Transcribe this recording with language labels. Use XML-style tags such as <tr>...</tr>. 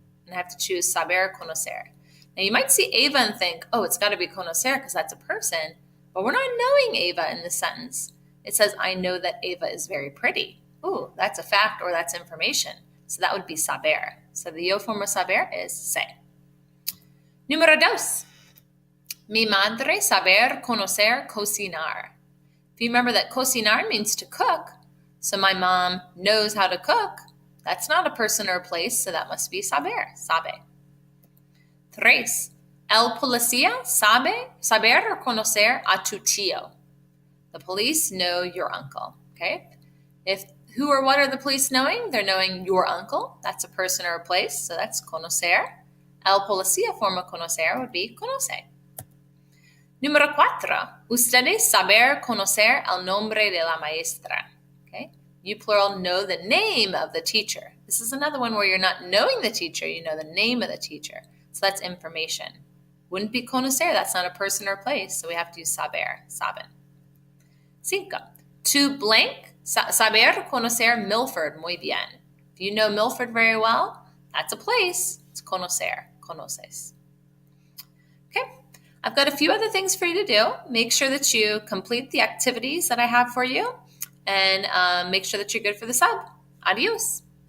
<en>And I have to choose saber or conocer. Now you might see Eva and think, oh, it's got to be conocer because that's a person. But we're not knowing Eva in this sentence. It says, I know that Eva is very pretty. Ooh, that's a fact or that's information. So that would be saber. So the yo form of saber is sé.</en> <es>Número 2. Mi madre saber conocer cocinar.</es> <en>If you remember that cocinar means to cook, so my mom knows how to cook, that's not a person or a place, so that must be saber, sabe. 3.</en> <es>El policía saber or conocer a tu tío.</es> <en>The police know your uncle, okay? Who or what are the police knowing? They're knowing your uncle. That's a person or a place, so that's conocer.</en> <es>El policía forma conocer</es> <en>would be</en> <es>conoce. Número 4. Ustedes saber conocer el nombre de la maestra.</es> <en>Okay? You plural know the name of the teacher. This is another one where you're not knowing the teacher, you know the name of the teacher. So that's information. Wouldn't be conocer, that's not a person or place, so we have to use saber, saben. 5. To blank,</en> <es>saber conocer Milford muy bien.</es> <en>If you know Milford very well, that's a place. It's conocer, conoces. Okay, I've got a few other things for you to do. Make sure that you complete the activities that I have for you and make sure that you're good for the sub. Adios.</en>